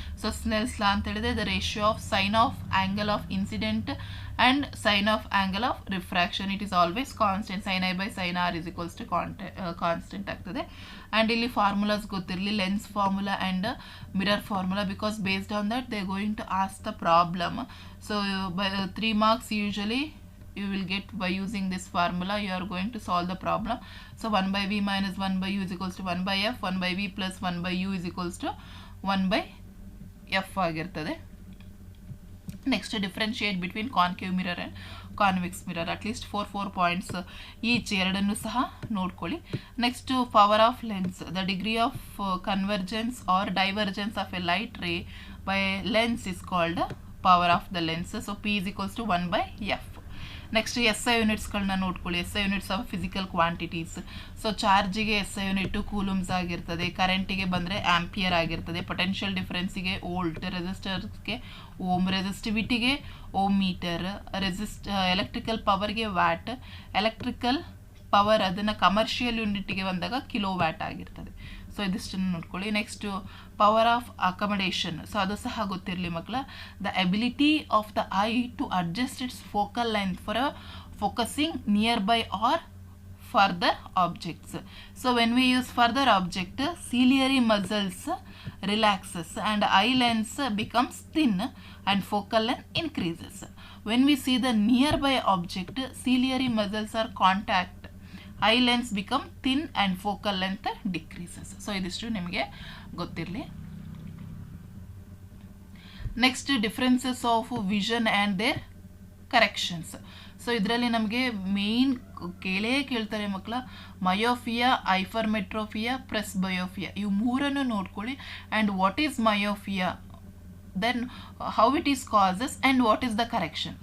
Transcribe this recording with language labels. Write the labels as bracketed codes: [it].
[en] so Snell's law [kn] ಅಂತ ಹೇಳಿದ್ರೆ [en] The ratio of sine of angle of incident and sine of angle of refraction it is always constant. Sine i by sine r is equals to constant ಆಗ್ತದೆ. And [kn] ಇಲ್ಲಿ formulas ಗೊತ್ತಿರಲಿ, [en] Lens formula and mirror formula, because based on that they going to ask the problem. So by 3 marks usually you will get by using this formula. You are going to solve the problem. So 1 by v minus 1 by u is equals to 1 by f, 1 by v plus 1 by u is equals to 1 by f [kn] ಆಗಿರ್ತದೆ. [en] next differentiate between concave mirror and convex mirror, at least 4 points each [kn] ಎರಡನ್ನು ಸಹ ನೋಡ್ಕೊಳ್ಳಿ. [en] Next power of lens, the degree of convergence or divergence of a light ray by lens is called power of the lens. So p is equals to 1 by f. Next S I [kn] ಯೂನಿಟ್ಸ್ಗಳನ್ನ ನೋಡ್ಕೊಳ್ಳಿ. [en] S I units of physical quantities. [kn] So ಚಾರ್ಜಿಗೆ S I unit coulombs ಆಗಿರ್ತದೆ, ಕರೆಂಟಿಗೆ ಬಂದರೆ ampere ಆಗಿರ್ತದೆ, potential ಡಿಫರೆನ್ಸಿಗೆ volt, ರೆಸಿಸ್ಟರ್ಸ್ಗೆ ohm, ರೆಸಿಸ್ಟಿವಿಟಿಗೆ ohm metre, electrical ಪವರ್ಗೆ watt, electrical power ಅದನ್ನು commercial ಯೂನಿಟ್ಗೆ ಬಂದಾಗ kilo watt ಆಗಿರ್ತದೆ. So ಇದಿಷ್ಟನ್ನು ನೋಡ್ಕೊಳ್ಳಿ. [en] next power of accommodation, so [kn] ಅದು ಸಹ ಗೊತ್ತಿರಲಿ ಮಕ್ಕಳ. [en] The ability of the eye to adjust its focal length for focusing near by or further objects. So when we use further object, ciliary muscles relaxes and eye lens becomes thin and focal length increases. When we see the nearby object, ciliary muscles are contact, eye lens become thin and focal length decreases. [kn] So ಇದಿಷ್ಟು ನಿಮಗೆ ಗೊತ್ತಿರಲಿ. [en] Next differences of vision and their corrections. [kn] So ಇದರಲ್ಲಿ ನಮಗೆ main ಕೇಳ್ತಾರೆ ಮಕ್ಕಳ, myopia, ಐಫರ್ಮೆಟ್ರೋಫಿಯಾ, ಪ್ರೆಸ್ಬಯೋಫಿಯಾ, ಇವು ಮೂರನ್ನು ನೋಡ್ಕೊಳ್ಳಿ. [en] And what is myopia, then how it is causes and what is the correction.